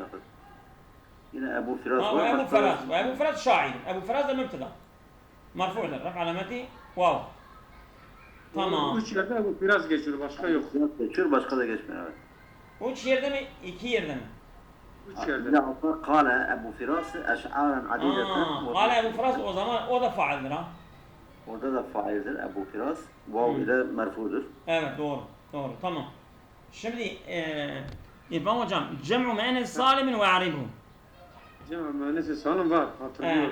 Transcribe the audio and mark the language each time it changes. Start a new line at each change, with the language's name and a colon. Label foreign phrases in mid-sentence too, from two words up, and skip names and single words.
Turkish: Yine Ebu Firas var. Ebu Firas şair. Ebu Firas da mübteda. Marfu'dur alameti vav. Tamam. Üç yerde Ebu Firas geçiyor başka yok. Geçiyor başka da geçmiyor evet. Üç yerde mi? İki yerde mi? Üç yerde.
Arabic: لا قال أبو فراس أشعارا عديدة
Turkish: Hala Ebu Firas o zaman o da faildir ha. Orada da faildir Ebu Firas. Vav ile merfudur. Evet doğru. Doğru tamam. Şimdi İrfan hocam cem'u müennes salimin ve aribu. Cema müennesi salim var. Hatırlıyorum.